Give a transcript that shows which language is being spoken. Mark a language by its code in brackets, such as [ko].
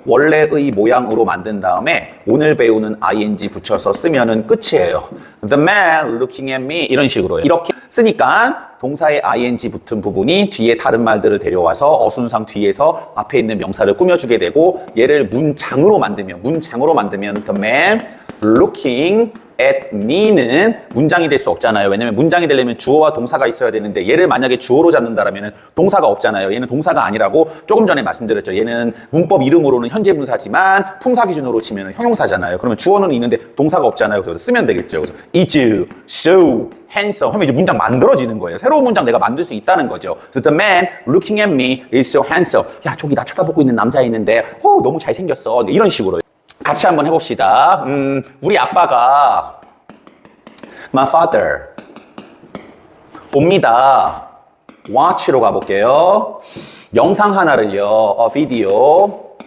[ko] 원래의 모양으로 만든 다음에 오늘 배우는 ing 붙여서 쓰면은 끝이에요. [en] The man looking at me [ko] 이런 식으로요. 이렇게 쓰니까 동사의 ing 붙은 부분이 뒤에 다른 말들을 데려와서 어순상 뒤에서 앞에 있는 명사를 꾸며주게 되고 얘를 문장으로 만들면 [en] the man looking at me [ko] 는 문장이 될 수 없잖아요. 왜냐면 문장이 되려면 주어와 동사가 있어야 되는데 얘를 만약에 주어로 잡는다라면 동사가 없잖아요. 얘는 동사가 아니라고 조금 전에 말씀드렸죠. 얘는 문법 이름으로는 현재 분사지만 품사 기준으로 치면 형용사잖아요. 그러면 주어는 있는데 동사가 없잖아요. 그래서 쓰면 되겠죠. 그래서 [en] is so handsome [ko] 하면 이제 문장 만들어지는 거예요. 새로운 문장 내가 만들 수 있다는 거죠. [en] 그래서 the man looking at me is so handsome. [ko] 야, 저기 나 쳐다보고 있는 남자 있는데 너무 잘생겼어. 네, 이런 식으로. 같이 한번 해봅시다. 우리 아빠가 [en] my father [ko] 봅니다. watch로 가볼게요. 영상 하나를요. 비디오.